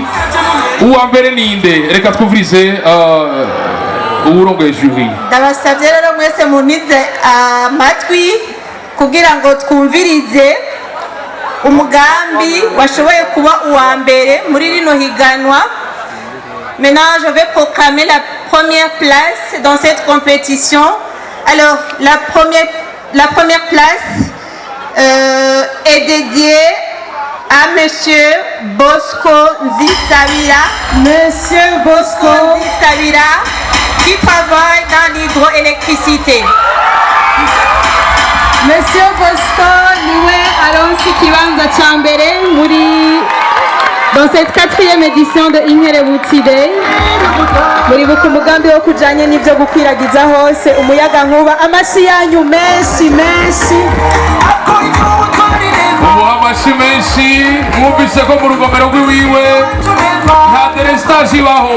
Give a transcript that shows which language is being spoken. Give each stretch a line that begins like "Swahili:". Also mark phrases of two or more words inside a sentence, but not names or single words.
Rundi: Uwa mbere ni inde? Reka twumvirize uwurongoye jury. Ndabasabye rero mwese munize amatwi kugira ngo twumvirize umugambi washoboye kuba uwa mbere muri rino higanwa.
French: Maintenant, je vais proclamer la première place dans cette compétition. Alors, la première place est dédiée à Monsieur Bosco Nzisabira. Monsieur Bosco Nzisabira, qui travaille dans l'hydroélectricité.
Rundi: Monsieur Bosco niwe aronsi kibanza cha mbere muri
French: dans cette 4e édition de
Rundi: Inkerebutsi Day. Muribuka umugambi wo kujanye n'ivyo gukwiragiza hose umuyaga nkuba. Amashi yanyu menshi menshi. Amashi menshi. Mwumvise ko mu rugomero rw'iwiwe nta delestage ibaho.